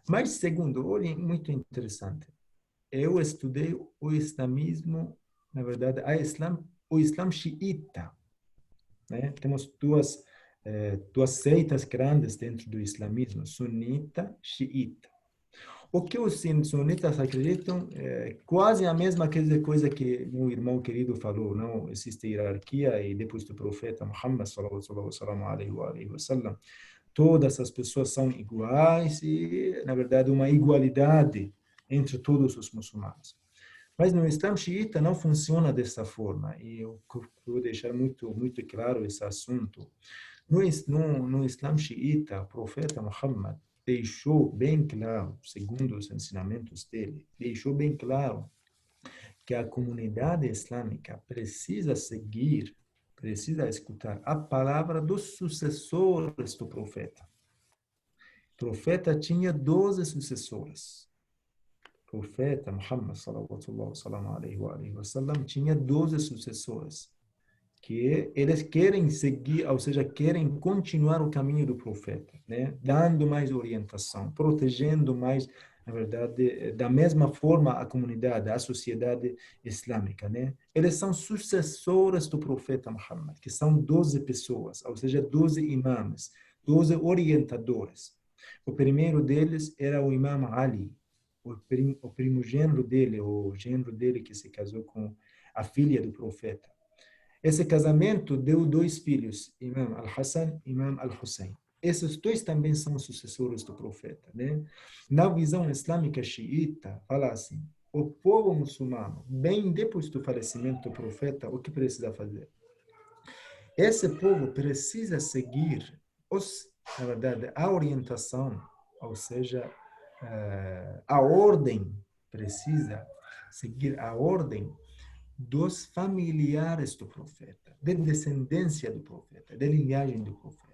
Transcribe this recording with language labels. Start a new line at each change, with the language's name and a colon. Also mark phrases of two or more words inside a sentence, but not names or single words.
Portuguese: Mas, segundo, olhem, muito interessante. Eu estudei o islamismo, na verdade, o Islã xiita, né? Temos duas seitas grandes dentro do islamismo, sunita, xiita. O que os sunitas acreditam é quase a mesma coisa que meu irmão querido falou, não existe hierarquia e depois do profeta Muhammad
Arabic: صلى الله عليه وسلم,
Portuguese: todas as pessoas são iguais e, na verdade, uma igualdade entre todos os muçulmanos. Mas no Islã xiita não funciona dessa forma, e eu vou deixar muito claro esse assunto. No Islã xiita, o profeta Muhammad deixou bem claro, segundo os ensinamentos dele, deixou bem claro que a comunidade islâmica precisa escutar a palavra dos sucessores do profeta. O profeta tinha 12 sucessores. O profeta Muhammad
Arabic: صلى الله عليه وسلم
Portuguese: tinha 12 sucessores que eles querem seguir, ou seja, querem continuar o caminho do profeta, né? Dando mais orientação, protegendo mais, na verdade, da mesma forma a comunidade, a sociedade islâmica, né? Eles são sucessores do profeta Muhammad, que são 12 pessoas, ou seja, 12 imãs, 12 orientadores. O primeiro deles era o imam Ali, o primogênero dele, o genro dele que se casou com a filha do profeta. Esse casamento deu 2 filhos, Imam al-Hassan e Imam al-Hussein. Esses 2 também são sucessores do profeta, né? Na visão islâmica xiita, fala assim, o povo muçulmano, bem depois do falecimento do profeta, o que precisa fazer? Esse povo precisa seguir, na verdade, a orientação, ou seja, a ordem, precisa seguir a ordem dos familiares do profeta, da descendência do profeta, da linhagem do profeta.